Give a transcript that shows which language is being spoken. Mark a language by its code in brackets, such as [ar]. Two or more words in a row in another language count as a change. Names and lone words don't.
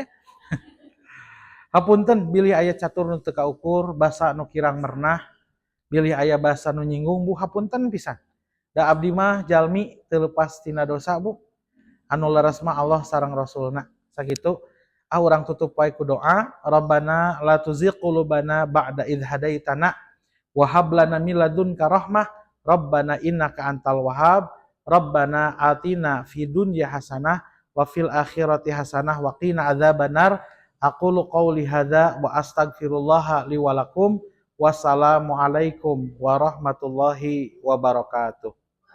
[su] Hapunten bilih aya catur nu teu kaukur, basa nu kirang mernah, bilih aya basa nu nyinggung Bu hapunten pisan. Da abdi mah jalmi teu leupas tina dosa Bu. Anu leres mah Allah sareng Rasulna. Sakitu urang tutup wae ku doa, [ar] ربنا لا تزغ قلوبنا بعد إذ هديتنا وهب لنا من لدنك رحمة ربنا إنك أنت الوهاب ربنا آتنا في الدنيا حسنة وفي الآخرة حسنة وقنا عذاب النار. أقول قولي هذا وأستغفر الله لي ولكم. والسلام عليكم ورحمة الله وبركاته.